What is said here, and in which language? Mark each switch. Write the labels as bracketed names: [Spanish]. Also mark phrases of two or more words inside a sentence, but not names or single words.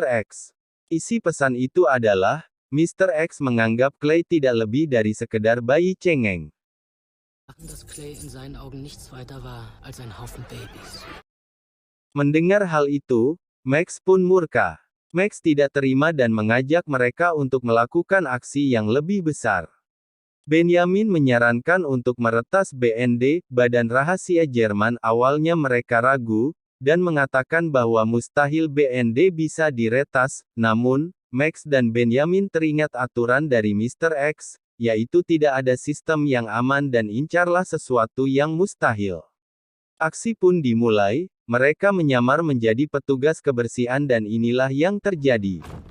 [Indonesian] X. Isi pesan itu adalah, Mr. X menganggap Clay tidak lebih dari sekedar bayi cengeng. [German] Dass Clay in seinen Augen nichts weiter war als ein Haufen Babys. [Indonesian] Mendengar hal itu, Max pun murka. Max tidak terima dan mengajak mereka untuk melakukan aksi yang lebih besar. Benyamin menyarankan untuk meretas BND, Badan Rahasia Jerman. Awalnya mereka ragu, dan mengatakan bahwa mustahil BND bisa diretas, namun, Max dan Benyamin teringat aturan dari Mr. X, yaitu tidak ada sistem yang aman dan incarlah sesuatu yang mustahil. Aksi pun dimulai, mereka menyamar menjadi petugas kebersihan dan inilah yang terjadi.